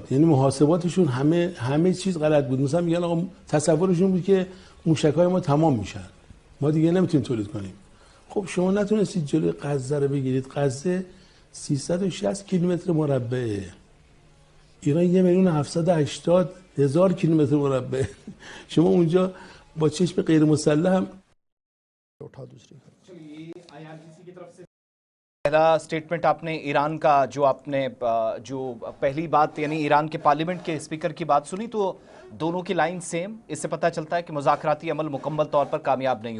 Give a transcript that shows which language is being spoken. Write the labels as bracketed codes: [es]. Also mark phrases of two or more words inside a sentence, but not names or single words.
[fa] یعنی محاسباتشون همه چیز غلط بود. مثلا میگن آقا تصورشون بود که موشک‌های ما تمام میشن، ما دیگه نمیتونیم تولید کنیم. خب شما نتونستید جلوی غزه رو بگیرید. غزه 360 کیلومتر مربعه، ایران 1,780,000 کیلومتر مربع. شما اونجا با چشم غیر مسلح هم [hi] उठा दूसरी पहला स्टेटमेंट आपने ईरान का जो पहली बात यानी ईरान के पार्लियामेंट के स्पीकर की बात सुनी तो दोनों की [en] line same. [hi] इससे पता चलता है कि मुज़ाकराती अमल मुकम्मल तौर पर कामयाब नहीं हुआ।